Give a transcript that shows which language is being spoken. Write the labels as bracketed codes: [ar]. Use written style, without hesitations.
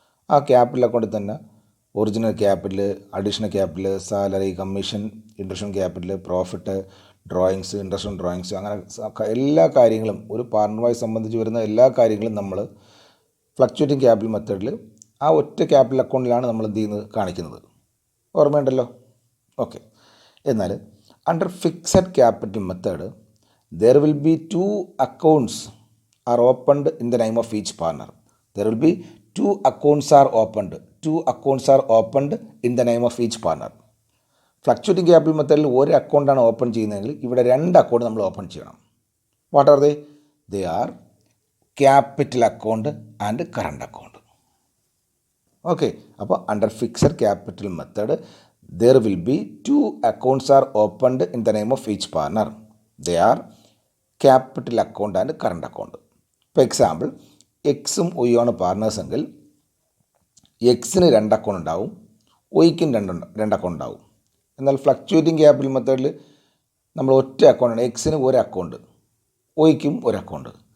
[ml] ആ ക്യാപിറ്റൽ അക്കൗണ്ടിൽ തന്നെ original capital, additional capital, salary, commission, interest on capital, profit, drawings, interest on drawings, അങ്ങനെ എല്ലാ കാര്യങ്ങളും, ഒരു പാർട്ണറുമായി സംബന്ധിച്ച് വരുന്ന എല്ലാ കാര്യങ്ങളും നമ്മൾ ഫ്ലക്ച്വേറ്റിംഗ് ക്യാപിറ്റൽ മെത്തേഡിൽ ആ ഒറ്റ ക്യാപിറ്റൽ അക്കൗണ്ടിലാണ് നമ്മൾ എന്ത് ചെയ്യുന്നത്, കാണിക്കുന്നത്. ഓർമ്മയുണ്ടല്ലോ? ഓക്കെ. [en] എന്നാൽ under fixed capital method there will be 2 accounts are opened in the name of each partner. There will be 2 accounts are opened. 2 accounts are opened in the name of each partner. [ml] Fluctuating capital മെത്തേഡിൽ ഒരു അക്കൗണ്ടാണ് open ചെയ്യുന്നതെങ്കിൽ ഇവിടെ 2 account നമ്മൾ open ചെയ്യണം. [en] What are they? They are capital account and current account. Okay, അപ്പോൾ under fixed capital method there will be 2 accounts are opened in the name of each partner. They are capital account and current account. [ml] ഇപ്പോൾ example, എക്സും ഒയ്യും ആണ് partners എങ്കിൽ എക്സിന് 2 account ഉണ്ടാവും, ഒയ്ക്കും 2 account ഉണ്ടാവും. എന്നാൽ fluctuating capital മെത്തേഡിൽ നമ്മൾ ഒറ്റ അക്കൗണ്ടാണ്, എക്സിന് 1 അക്കൗണ്ട്, ഒയ്ക്കും 1 അക്കൗണ്ട്.